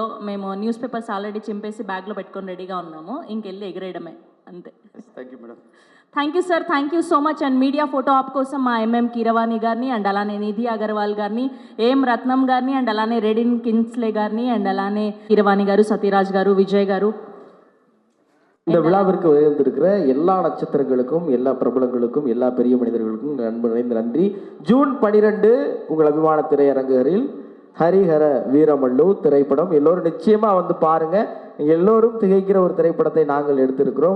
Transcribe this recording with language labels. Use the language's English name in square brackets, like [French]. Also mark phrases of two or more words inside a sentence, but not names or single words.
[Telugu] మేము [English] news papers already [Telugu] చింపేసి బ్యాగ్లో పెట్టుకొని రెడీగా ఉన్నాము, ఇంకెళ్ళి ఎగిరేయడమే అంతే. [English] Thank you madam. Thank you sir, thank you so much. [Telugu] అండ్ [English] media photo op [Telugu] కోసం మా కీరవాణి గారిని, అండ్ అలానే నిధి అగర్వాల్ గారిని, ఏం రత్నం గారిని, అండ్ అలానే రెడిన్ కిన్స్లే గారిని, అండ్ అలానే కీరవాణి గారు, సత్యరాజ్ గారు, విజయ్ గారు. [Tamil] இந்த விழாவிற்கு உயர்ந்திருக்கிற எல்லா நட்சத்திரங்களுக்கும், எல்லா பிரபலங்களுக்கும், எல்லா பெரிய மனிதர்களுக்கும் நண்பர் நிறைந்த நன்றி. ஜூன் 12 உங்கள் அபிமான திரையரங்குகளில் ஹரிஹர வீரமல்லு திரைப்படம் எல்லோரும் நிச்சயமாக வந்து பாருங்கள். எல்லோரும் திகைக்கிற ஒரு திரைப்படத்தை நாங்கள் எடுத்திருக்கிறோம்.